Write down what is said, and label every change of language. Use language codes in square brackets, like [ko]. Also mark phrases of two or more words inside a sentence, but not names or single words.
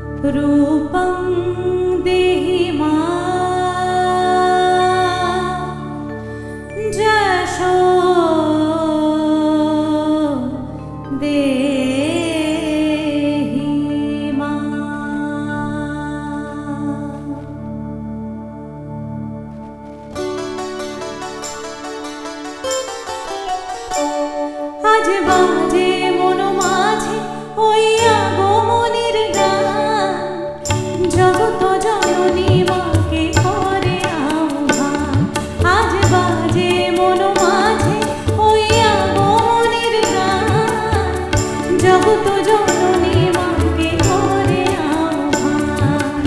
[sa] रूपं देहि मा जशो देहि मा। [bn] আজ বাজে মন মাঝে ওই আগমনীর গান, জগত জননী মাকে করে আহ্বান। আজ বাজে মন মাঝে ওই আগমনীর গান, জগত জননী মাকে করে আহ্বান।